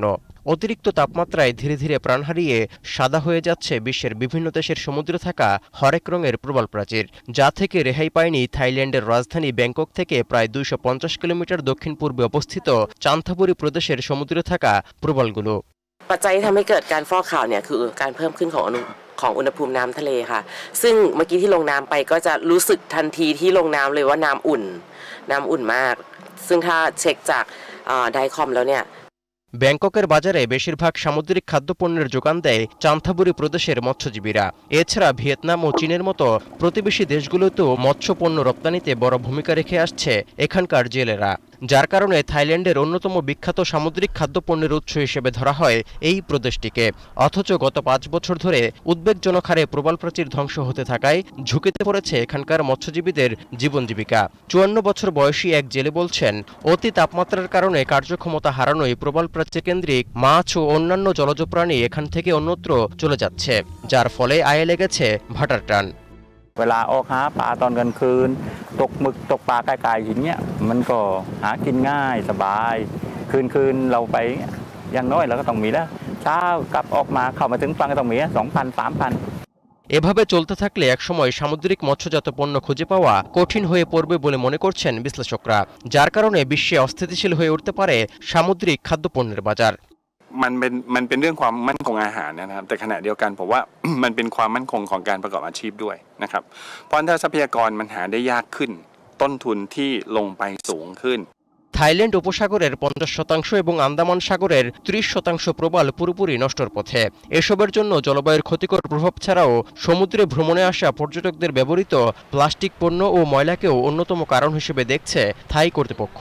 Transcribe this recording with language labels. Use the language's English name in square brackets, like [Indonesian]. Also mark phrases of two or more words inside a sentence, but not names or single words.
[Bangla] অতিরিক্ত তাপমাত্রায় ধীরে ধীরে প্রাণ হারিয়ে সাদা হয়ে যাচ্ছে বিশ্বের বিভিন্ন দেশের সমুদ্রে থাকা হরেক রঙের প্রবাল প্রাচীর, যা থেকে রেহাই পায়নি থাইল্যান্ডের রাজধানী ব্যাংকক থেকে প্রায় ২৫০ কিলোমিটার দক্ষিণ পূর্বে অবস্থিত চান্থাবুরি প্রদেশের সমুদ্রে থাকা প্রবালগুলো। [Thai] ปัจจัยที่ทำให้เกิดการฟอกขาวเนี่ยคือการเพิ่มขึ้นของ ของอุณหภูมิน้ำทะเลค่ะซึ่งเมื่อกี้ที่ลงน้ำไปก็จะรู้สึกทันทีที่ลงน้ำเลยว่าน้ำอุ่นมากซึ่งถ้าเช็คจากไดคอมแล้วเนี่ย [Bangla] ব্যাংককের বাজারে বেশিরভাগ সামুদ্রিক খাদ্যপণ্যের যোগান দেয় চান্থাবুরি প্রদেশের মৎস্যজীবীরা। এছাড়া ভিয়েতনাম ও চীনের মতো প্রতিবেশী দেশগুলোতেও মৎস্যপণ্য রপ্তানিতে বড় ভূমিকা রেখে আসছে এখানকার জেলেরা, যার কারণে থাইল্যান্ডের অন্যতম বিখ্যাত সামুদ্রিক খাদ্যপণ্যের উৎস হিসেবে ধরা হয় এই প্রদেশটিকে। অথচ গত ৫ বছর ধরে উদ্বেগজনক হারে প্রবাল প্রাচীর ধ্বংস হতে থাকায় ঝুঁকিতে পড়েছে এখানকার মৎস্যজীবীদের জীবন জীবিকা। ৫৪ বছর বয়সী এক জেলে বলছেন, অতি তাপমাত্রার কারণে কার্যক্ষমতা হারানোয় প্রবাল প্রাচীর কেন্দ্রিক মাছ ও অন্যান্য জলজ প্রাণী এখান থেকে অন্যত্র চলে যাচ্ছে, যার ফলে আয়ে লেগেছে ভাটার টান। [Thai] เวลาออกหาปลาตอนกลางคืนตกหมึกตกปลาไกลๆอย่างเงี้ยมันก็หากินง่ายสบายคืนเราไปอย่างน้อยเราก็ต้องมีแล้วเช้ากลับออกมาเข้ามาถึงฝั่งก็ต้องมี 2,000-3,000 [Bangla] এভাবে চলতে থাকলে একসময় সামুদ্রিক মৎস্যজাত পণ্য খুঁজে পাওয়া কঠিন হয়ে পড়বে বলে মনে করছেন বিশ্লেষকরা, যার কারণে বিশ্বে অস্থিতিশীল হয়ে উঠতে পারে সামুদ্রিক খাদ্যপণ্যের বাজার। [Thai] มันเป็นเรื่องความมั่นคงอาหารนะครับแต่ขณะเดียวกันผมว่า มันเป็นความมั่นคงของการประกอบอาชีพด้วยนะครับเพราะถ้าทรัพยากรมันหาได้ยากขึ้นต้นทุนที่ลงไปสูงขึ้น [Bangla] থাইল্যান্ড উপসাগরের 50% এবং আন্দামান সাগরের 30% প্রবাল পুরোপুরি নষ্টর পথে। এসবের জন্য জলবায়ুর ক্ষতিকর প্রভাব ছাড়াও সমুদ্রে ভ্রমণে আসা পর্যটকদের ব্যবহৃত প্লাস্টিক পণ্য ও ময়লাকেও অন্যতম কারণ হিসেবে দেখছে থাই কর্তৃপক্ষ।